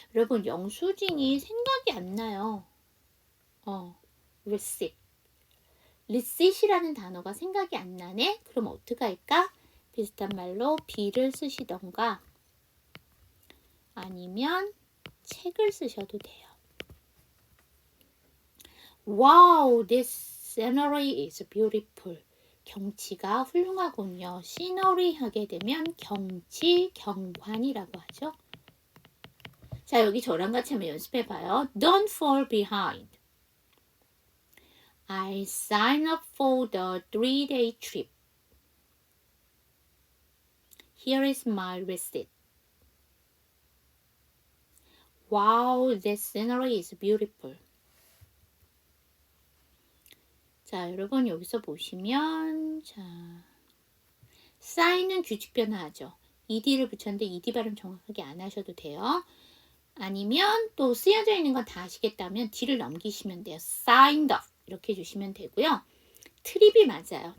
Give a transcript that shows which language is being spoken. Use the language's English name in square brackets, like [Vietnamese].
[Korean] 여러분 영수증이 생각이 안 나요. [English] receipt. [Korean] receipt이라는 단어가 생각이 안 나네? 그럼 어떻게 할까? 비슷한 말로 B를 쓰시던가 아니면 책을 쓰셔도 돼요. [English] Wow, this scenery is beautiful. [Korean] 경치가 훌륭하군요. scenery 하게 되면 경치, 경관이라고 하죠. 자, 여기 저랑 같이 한번 연습해봐요. [English] Don't fall behind. I sign up for the 3-day trip. Here is my receipt. Wow, the scenery is beautiful. [Korean] 자, 여러분 여기서 보시면 자, sign은 규칙 변화하죠. ed를 붙였는데 ed 발음 정확하게 안 하셔도 돼요. 아니면 또 쓰여져 있는 건 다 아시겠다면 d를 넘기시면 돼요. signed up 이렇게 해주시면 되고요. 트립이 맞아요.